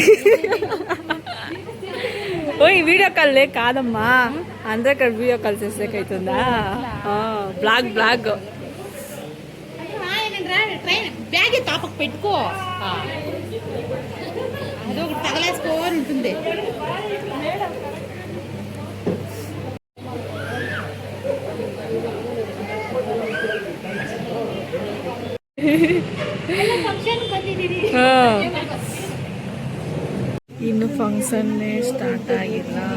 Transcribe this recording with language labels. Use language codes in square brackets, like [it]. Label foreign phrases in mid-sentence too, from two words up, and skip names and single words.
[kn] ಓಯ್ ವಿಡಿಯೋ ಕಾಲೇ ಕಾದಮ್ಮ ಅಂದ್ರೆ [en] video call [kn] ಸೇರ್ಸಬೇಕಾಯ್ತಂದ. [te] బ్లాగ్ బ్యాగ్ తాపకు పెట్టుకో, అదొకటి తగలేసుకోని ఉంటుంది. [kn] ಇನ್ನು ಫಂಕ್ಷನ್ನೇ ಸ್ಟಾರ್ಟ್ ಆಗಿಲ್ಲ.